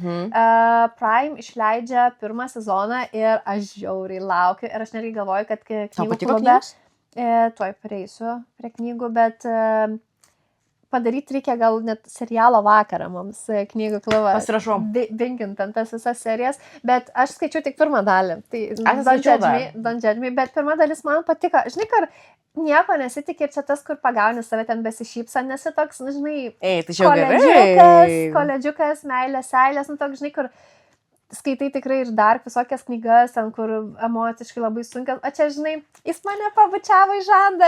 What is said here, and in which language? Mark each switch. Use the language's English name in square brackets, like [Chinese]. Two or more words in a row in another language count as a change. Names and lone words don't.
[Lithuanian] Prime išleidžia 1 sezoną ir aš žiauriai laukiu ir aš netgi galvoju, kad knygų klube, tuoj prieisiu prie knygų, bet padaryti reikia gal net serialo vakarą mums knygų klubą. Pasirašom. Binkint ant tas visas serijas, bet aš skaičiu tik 1 dalį. [English] Tai don't judge me, [Lithuanian] bet 1 dalis man patiko. Žinai, kur nieko nesitikė, čia tas, kur pagauni save ten besišypsan, nesi toks, žinai, koledžiukas, meilės, seilės, toks, žinai, kur skaitai tikrai ir dar visokias knygas, ten, kur emociškai labai sunkios. O čia, žinai, jis mane pabučiavo į žandą.